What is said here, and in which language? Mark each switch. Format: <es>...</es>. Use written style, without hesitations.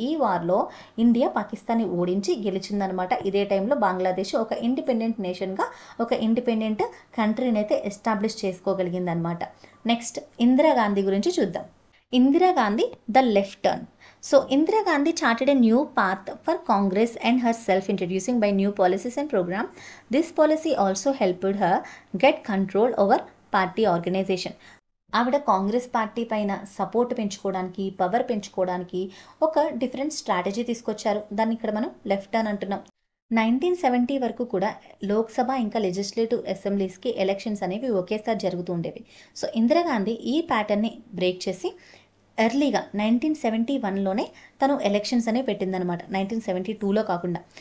<te>ఈ వార్లో ఇండియా పాకిస్తాన్ని ఓడించి గెలిచిందనమాట. ఇదే టైంలో బంగ్లాదేశ్ ఒక ఇండిపెండెంట్ నేషన్గా, ఒక ఇండిపెండెంట్ కంట్రీని అయితే ఎస్టాబ్లిష్ చేసుకోగలిగిందనమాట. నెక్స్ట్ ఇందిరాగాంధీ గురించి చూద్దాం. Indira Gandhi the left turn.</te> <en>So Indira Gandhi charted a new path for Congress and herself, introducing by new policies and program. This policy also helped her get control over party organization.</en> <te>ఆవిడ Congress party పైన support పెంచుకోవడానికి, power పెంచుకోవడానికి ఒక different strategy తీసుకొచ్చారు. దాన్ని ఇక్కడ మనం left turn అంటున్నాం. 1970 వరకు కూడా లోక్సభ ఇంకా లెజిస్లేటివ్ అసెంబ్లీస్కి ఎలక్షన్స్ అనేవి ఒకేసారి జరుగుతూ ఉండేవి. సో ఇందిరాగాంధీ ఈ ప్యాటర్న్ని బ్రేక్ చేసి ఎర్లీగా 1971లోనే తను ఎలక్షన్స్ అనేవి పెట్టిందనమాట, 1972లో కాకుండా.</te>